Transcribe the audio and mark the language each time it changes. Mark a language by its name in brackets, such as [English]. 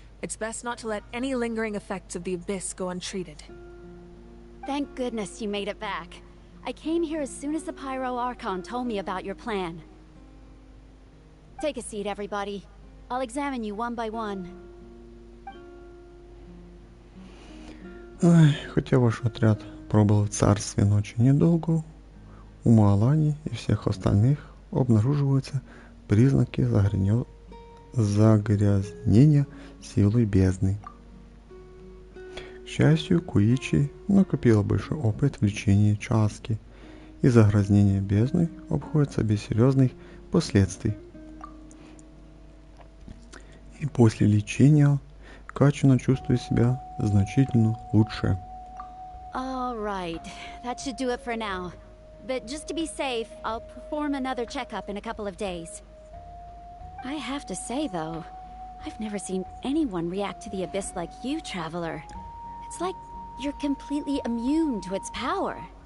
[English] It's best not to let any lingering effects of the Abyss go untreated. Thank goodness you made it back. I came here as soon as the Pyro Archon told me about your plan. Take a seat, everybody. I'll examine you one by one. [Russian] Ой, хотя ваш отряд пробыл в царстве ночи недолго, у Маалани и всех остальных обнаруживаются признаки загрязнения силой бездны. К счастью, Куичи накопила большой опыт в лечении Часки, и загрязнение бездной обходится без серьезных последствий. И после лечения Качина чувствует себя значительно лучше. [English] All right, that should do it for now. But just to be safe, I'll perform another checkup in a couple of days. I have to say, though, I've never seen anyone react to the Abyss like you, Traveler. It's like you're completely immune to its power.